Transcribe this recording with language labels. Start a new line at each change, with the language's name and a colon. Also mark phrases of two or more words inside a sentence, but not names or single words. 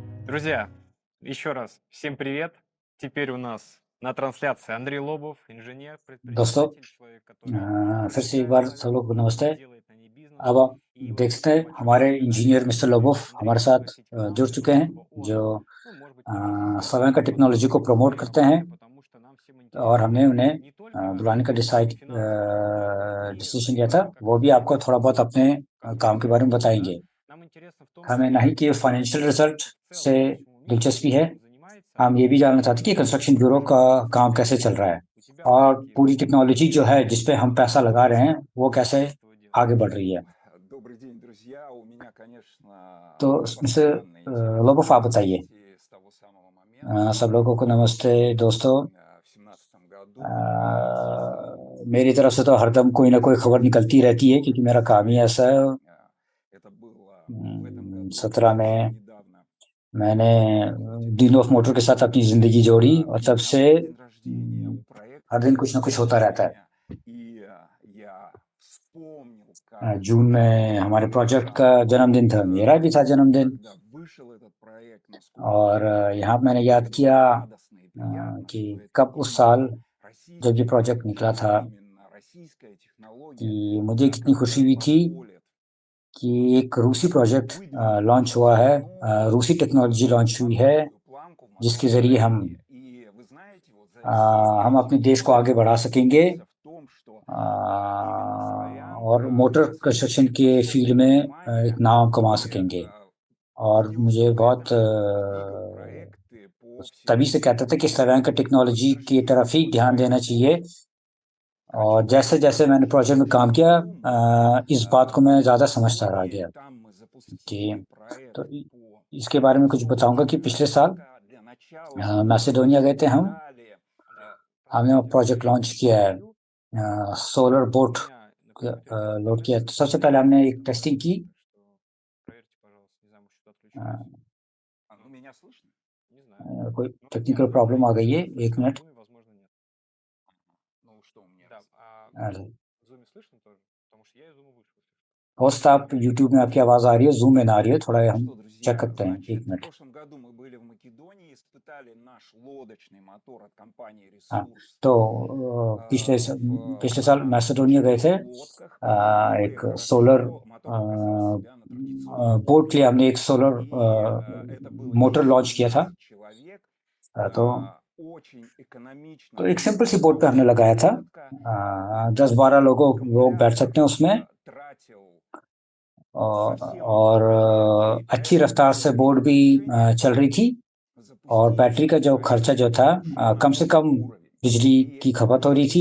Russian: Друзья, еще раз всем привет. Теперь у нас на трансляции Андрей Лобов, инженер,
Hindi: दोस्तों
Russian: предприниматель, человек, который
Hindi: फिर से एक
Russian: увлекается
Hindi: बार सब लोग को
Russian: авиацией,
Hindi: नमस्ते।
Russian: делает на ней бизнес.
Hindi: अब आप
Russian: И
Hindi: देख
Russian: очень
Hindi: सकते हैं
Russian: хочу
Hindi: हमारे
Russian: поблагодарить
English: engineer mister
Hindi: लोबोव
Russian: Андрея
Hindi: हमारे
Russian: за
Hindi: साथ
Russian: пригласить к нам,
Hindi: जुड़ चुके हैं,
Russian: чтобы
Hindi: जो
Russian: он, ну, может быть, немножко
Hindi: Savanka टेक्नोलॉजी को प्रमोट
Russian: поговорил
Hindi: करते
Russian: о
Hindi: हैं
Russian: себе, потому что нам всем
Hindi: और हमने
Russian: интересно
Hindi: उन्हें
Russian: не только
Hindi: बुलाने का
Russian: финансовый аспект
Hindi: डिसीजन
Russian: инвестирования,
Hindi: लिया था।
Russian: да, как
Hindi: वो भी आपको थोड़ा बहुत अपने
Russian: как
Hindi: काम के बारे में
Russian: стартапу, да,
Hindi: बताएंगे।
Russian: нам интересно в том
Hindi: हमें ना ही
Russian: числе
Hindi: कि
English: financial result
Russian: в
Hindi: से
Russian: целом по всему миру,
Hindi: दिलचस्पी
Russian: кто
Hindi: है,
Russian: чем занимается.
Hindi: हम ये भी जानना चाहते हैं कि
Russian: И
English: construction bureau
Russian: расскажи,
Hindi: का
Russian: пожалуйста,
Hindi: काम कैसे चल रहा है
Russian: у тебя вот
Hindi: और
Russian: какие
Hindi: पूरी
Russian: вот
Hindi: टेक्नोलॉजी जो है जिस पे
Russian: интересные
Hindi: हम पैसा लगा रहे हैं वो कैसे
Russian: строительство делаешь?
Hindi: आगे बढ़ रही है।
Russian: Добрый день, друзья. У меня, конечно,
Hindi: तो मिस्टर
Russian: постоянный интерес
Hindi: लोबोव आप बताइए।
Russian: событий с того самого момента,
Hindi: सब लोगों को नमस्ते दोस्तों।
Russian: в 17 году
Hindi: मेरी तरफ से तो हरदम कोई ना कोई खबर निकलती रहती है क्योंकि मेरा काम ही ऐसा है।
Russian: это было в этом году
Hindi: 17 में
Russian: совсем недавно.
Hindi: मैंने डीन ऑफ मोटर के साथ अपनी जिंदगी जोड़ी और
Russian: У
Hindi: तब
Russian: меня
Hindi: से
Russian: был день рождения у проекта
Hindi: हर दिन कुछ ना कुछ होता रहता है।
Russian: и я вспомнил, как
Hindi: जून में हमारे प्रोजेक्ट का जन्मदिन था, मेरा भी था जन्मदिन।
Russian: когда вышел этот проект, насколько
Hindi: और यहाँ मैंने याद
Russian: это
Hindi: किया
Russian: было радостно и приятно,
Hindi: कि
Russian: что это
Hindi: कब उस साल जब ये प्रोजेक्ट निकला था
Russian: именно российская технология
Hindi: कि मुझे कितनी खुशी
Russian: которая
Hindi: हुई थी
Russian: позволит
Hindi: कि एक रूसी प्रोजेक्ट लॉन्च हुआ है, रूसी टेक्नोलॉजी लॉन्च हुई है
Russian: новую планку в
Hindi: जिसके ज़रिए
Russian: машиностроении. И вы знаете, вот за всеми
Hindi: हम अपने
Russian: этими
Hindi: देश को आगे
Russian: годами
Hindi: बढ़ा
Russian: я
Hindi: सकेंगे
Russian: убедился в том, что именно
Hindi: और
Russian: Славянка
Hindi: मोटर
Russian: со
Hindi: कंस्ट्रक्शन
Russian: своим
Hindi: के फील्ड में
Russian: особым
Hindi: एक
Russian: вниманием
Hindi: नाम कमा
Russian: и
Hindi: सकेंगे। और
Russian: делал
Hindi: मुझे
Russian: свой
Hindi: बहुत
Russian: проект, двигал проекты по
Hindi: तभी से कहता था कि सवैंका टेक्नोलॉजी की तरफ ही ध्यान देना चाहिए। और जैसे जैसे मैंने प्रोजेक्ट में काम किया इस बात को मैं ज़्यादा समझता रह गया कि तो इसके बारे में कुछ बताऊंगा कि पिछले साल मैसेडोनिया गए थे हम, हमने प्रोजेक्ट लॉन्च किया है,
English: solar boat load
Hindi: किया। तो सबसे पहले हमने एक टेस्टिंग की।
Russian: Ну, меня слышно?
Hindi: कोई
English: technical problem
Hindi: आ गई है, एक मिनट।
Russian: Ну, что у меня?
Hindi: होस्ट आप यूट्यूब में आपकी आवाज़ आ रही है, जूम में ना आ रही है, थोड़ा हम
Russian: Что, друзья,
Hindi: चेक करते हैं,
Russian: значит,
Hindi: एक
Russian: в
Hindi: मिनट।
Russian: прошлом году мы были в Македонии, испытали наш лодочный мотор от компании
Hindi: हाँ,
Russian: Resource.
Hindi: तो पिछले साल मैसेडोनिया गए थे,
Russian: лодках,
Hindi: एक सोलर
Russian: мотор показал себя на традиционных
Hindi: बोट के लिए हमने एक सोलर
Russian: это было
Hindi: मोटर लॉन्च किया था।
Russian: 10 человек,
Hindi: तो
Russian: очень экономично.
Hindi: तो एक सिंपल सी बोट पे हमने लगाया था, 10-12 लोग बैठ सकते हैं उसमें
Russian: тратил
Hindi: और अच्छी रफ्तार से बोट भी चल रही थी और बैटरी का जो खर्चा जो था कम से कम बिजली की खपत हो रही थी।